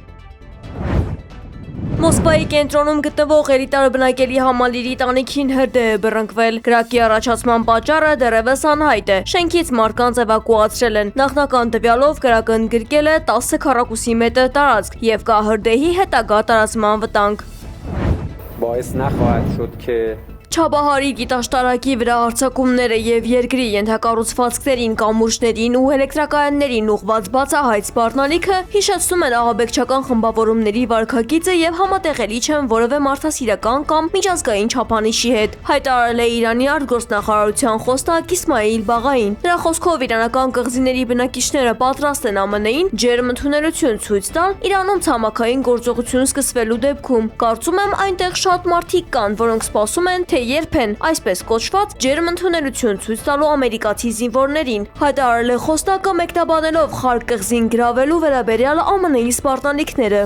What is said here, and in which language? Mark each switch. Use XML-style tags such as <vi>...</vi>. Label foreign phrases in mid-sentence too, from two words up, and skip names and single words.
<hy>Մոսկվայի կենտրոնում գտնվող էլիտար բնակելի համալիրի տանիքին հրդեհ է բռնկվել։ Կրակի առաջացման պատճառը դեռևս անհայտ է։ Շենքից մարդկանց էվակուացրել են։ Նախնական տվյալով կրակը ընդգրկել է 10 քառակուսի մետր տարածք եւ կա հրդեհի հետագա տարածման վտանգ։</hy> <fa>باعث نخواهد شد که</fa> <hy>Չաբահարի գիտաշտարակի վրա հարձակումները եւ երկրի ենթակառուցվածքներին, կամուրջներին ու էլեկտրակայաններին ուղղված բացահայտ սպառնալիքը հիշեցնում են ահաբեկչական խմբավորումների վարքագիծը եւ համատեղելի չեն որևէ մարդասիրական կամ միջազգային չափանիշի հետ, հայտարարել է Իրանի արտգործնախարարության խոսնակ Իսմայիլ Բաղային։ Նրա խոսքով իրանական կղզիների բնակիչները պատրաստ են ԱՄՆ-ին ջերմ ընդունելություն ցույց տալ Իրանում ցամաքային գործողություն սկսվելու դեպքում։ Կարծում եմ այնտեղ շատ մարդիկ կան, որոնք սպասում են, թե երբ են այսպես կոչված ջերմ ընդունելություն ցույց տալու ամերիկացի զինվորներին, հայտարարել է խոսնակը մեկնաբանելով Խարկ կղզին գրավելու վերաբերյալ ԱՄՆ-ի սպառնալիքները։</hy>